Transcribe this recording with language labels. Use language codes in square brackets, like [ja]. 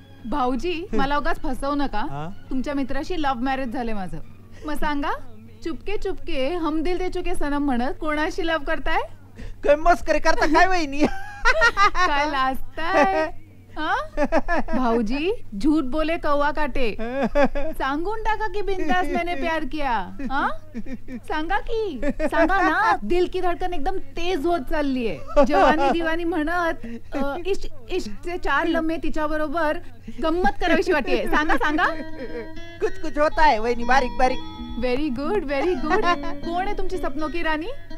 [mr] भाऊजी मला उगाच फसवू नका. तुमच्या मित्राशी लव्ह मॅरेज झाले माझं. मग सांगा, [hi] चुपके चुपके हम दिल दे चुके सनम [mr] म्हणत कोणाशी लव्ह करताय? काय मस्करी करता काय वहिनी? काय लाजताय? [hi] भाऊजी झूठ बोले कौवा काटे. [mr] सांगून टाका की बिंदास [hi] मैंने प्यार किया. [mr] सांगा की, सांगा ना. [hi] दिल की धडकन [mr] एकदम तेज होत चाललीये. [hi] जवानी दिवानी [mr] म्हणत इश्क इश्कचे 4 लम्हे तिच्या बरोबर गंमत करावीशी वाटते. सांगा सांगा. [hi] कुछ कुछ होता है वहिनी, बारीक बारीक. [en] Very good very good. [mr] कोण आहे तुमची [hi] सपनों की रानी?